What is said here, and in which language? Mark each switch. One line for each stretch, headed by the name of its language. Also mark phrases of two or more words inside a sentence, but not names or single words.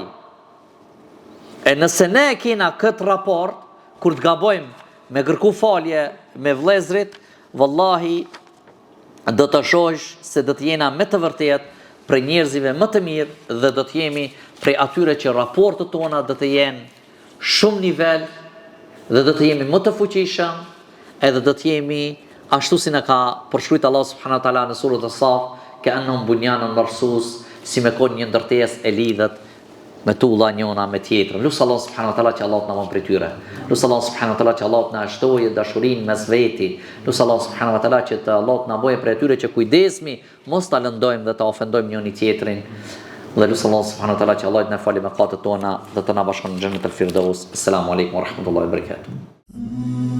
Albanian: E nëse ne kena këtë raport, kur të gabojmë me kërku falje me vlezrit, vallahi do të shohësh se do të jena me të vërtet prej njerëzive më të mirë dhe do të jemi prej atyre që raportet tona do të jenë shumë nivel dhe do të jemi më të fuqishëm edhe do të jemi ashtu si na ka përshkruajt Allah
Arabic: سبحانه وتعالى
Albanian: në surën As-Saf,
Arabic: كأنهم بنيان مرصوص,
Albanian: si me kon një ndërtesë e lidhet me tulla njëna me tjetrën. Lusë Allah
Arabic: سبحانه وتعالى
Albanian: që Allah të na mën prej tyre. Lusë Allah
Arabic: سبحانه وتعالى
Albanian: që Allah të na shtojë dashurinë mes veti. Lusë Allah
Arabic: سبحانه وتعالى
Albanian: që Allah të na bëjë prej tyre që kujdesmi mos ta lëndojmë dhe ta ofendojmë njëri tjetrin. Dhe lusë Allah
Arabic: سبحانه وتعالى
Albanian: që Allah të na falë mëkatet tona dhe të na bashkon në xhenet el-Firdaus.
Arabic: السلام عليكم ورحمة الله وبركاته.